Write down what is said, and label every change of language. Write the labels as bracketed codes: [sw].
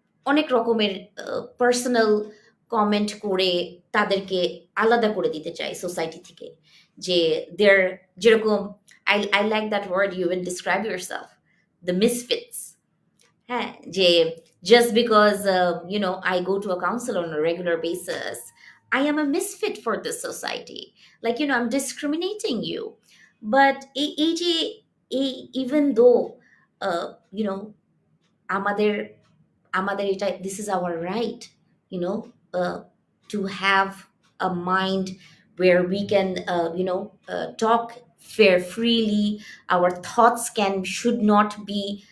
[bn] অনেক রকমের personal comment করে তাদেরকে আলাদা করে দিতে চাই সোসাইটি থেকে, যে দেয়ার, যেরকম [en] I like that word you will describe yourself, the misfits. হ্যাঁ, যে just because I go to a council on a regular basis, I am a misfit for this society. Like, I'm discriminating you. But এই যে even though uh, you know [bn] আমাদের আমাদের এটা, [en] this is our right, know to have a mind where we can talk fair freely, our thoughts should not be